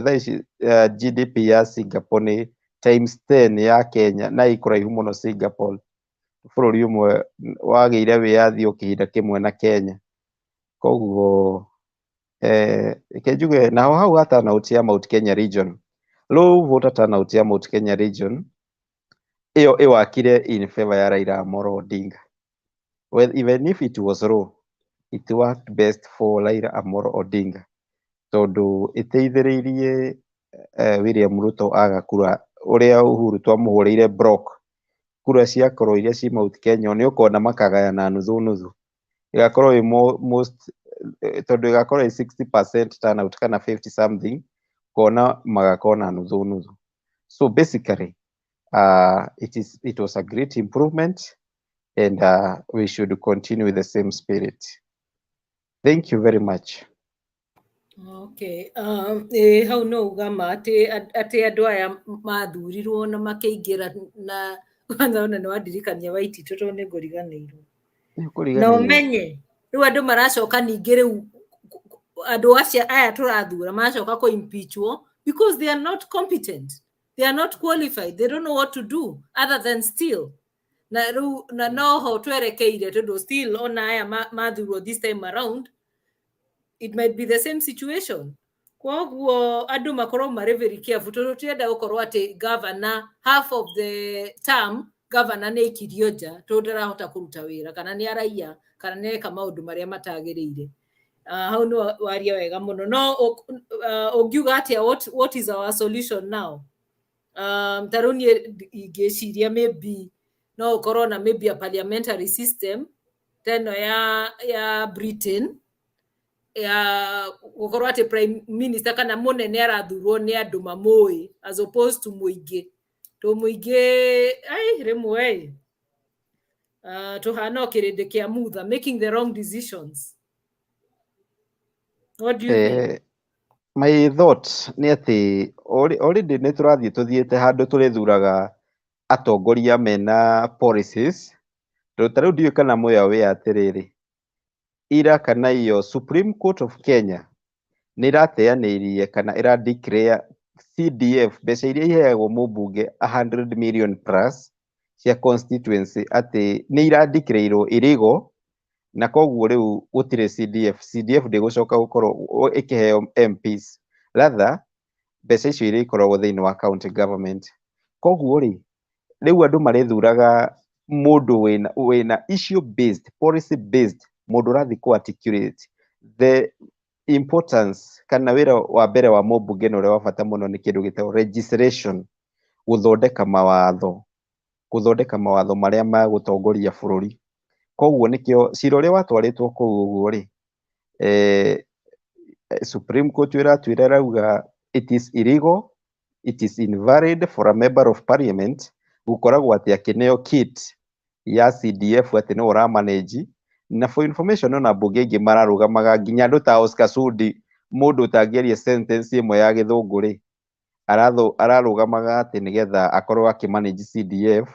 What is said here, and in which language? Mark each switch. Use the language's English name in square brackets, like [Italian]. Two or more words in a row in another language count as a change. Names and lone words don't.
[Kikuyu] Thaa ici GDP ya Singapore nĩ times 10 ya Kenya na ikũraihu mũno Singapore, bũrũri ũmwe wagĩire wĩyathi o kĩhinda kĩmwe na Kenya. Koguo reke njuge naho hau ha turnout ya Mount Kenya region, [English] low voter turnout [Kikuyu] ya Mount Kenya region ĩyo ĩwakire [English] in favor [Kikuyu] ya Raila Amolo Odinga. [English] Well, even if it was low, it worked best for [Kikuyu] Raila Amolo Odinga tondũ ĩteithĩrĩirie William Ruto aga kura ũrĩa Uhuru twamũhũrĩire block, kura ciakorwo iria ci Mount Kenya nĩ ũkona makagayana nuthu nuthu, ĩgakorwo most tondũ ĩgakorwo 60% turnout kana 50 something, kona magakona nuthu nuthu. [English] So basically it was a great improvement and we should continue with the same spirit. Thank you very much. Okay. [Kikuyu] Hau no ugama ati andu aya mathurirwo na makĩingĩra na kwanza ona nĩ wandirikania Waititũ tondũ nĩ ngũriganĩirwo. Na ũmenye rĩu andũ maracoka ningĩ rĩu andũ acio aya tũrathura maracoka kũ impeachwo [English] because they are not competent, they are not qualified, they don't know what to do other than steal. [Kikuyu] Na rĩu na noho twerekeire tondũ still ona aya mathurwo [English] this time around, it might be the same situation. [Kikuyu] Koguo andu makorwo mari [English] very careful [Kikuyu] tondu tienda gukorwo ati governor [English] half of the term [Kikuyu] governor nĩ ikirio nja tondu ndarahota kuruta wĩra kana nĩ araia kana nĩ eka maundu maria matagĩrĩire. Hau no waria wega muno no ũngiuga atia [English] what is our solution now? [Kikuyu] Taruni ingĩciria maybe no ukorwo na [English] maybe a parliamentary system [Kikuyu] teno ya Britain ya gukorwo ati [English] prime minister [Kikuyu] kana munene arathurwo ni andu mamui [English] as opposed to [Kikuyu] muingi to muingi rimwe tuhana kirindi kia mutha [English] making the wrong decisions. What do you think? My thoughts [Kikuyu] nĩ ati already nĩ tũrathiĩ tuthiĩte handũ tũrĩthuraga atongoria mena policies. Rĩu ndiũĩ kana mũya wĩ atĩrĩrĩ, ira kana iyo Supreme Court of Kenya nĩ irateanĩirie kana ira declare CDF mbeca iria iheagwo mũmbunge 100 million plus cia constituency ati nĩ ira declare illegal, na koguo rĩu gũtirĩ CDF ndĩgũcoka gũkorwo ĩkĩheo MPs, rather mbeca icio iria ikoragwo thĩinĩ wa [English] county government. [Kikuyu] Koguo rĩu andũ marĩthuraga mũndũ wĩna [English] issue based, policy based, [Kikuyu] mũndũ ũrathi ku [English] articulate the importance [Kikuyu] kana wĩra wa mbere wa mũmbunge na ũrĩa wa bata mũno nĩ kĩndũ gĩtagwo legislation, gũthondeka mawatho marĩa magũtongoria bũrũri. Koguo nĩkĩo cira ũrĩa watwarĩtwo kũu ũguo rĩ, Supreme Court ĩratuĩra rauga [English] it is illegal, it is invalid for a member of parliament [Kikuyu] gukoragwo atĩ akĩneo kit ya CDF atĩ no ũramanage. Na [English] for information [Kikuyu] ona mbunge ingĩ mararũgamaga nginya andũ ta Oscar Sudi, mũndũ ũtangĩaria sentence ĩmwe ya gĩthũngũ rĩ, ararũgamaga atĩ nĩgetha akorwo akĩmanage CDF.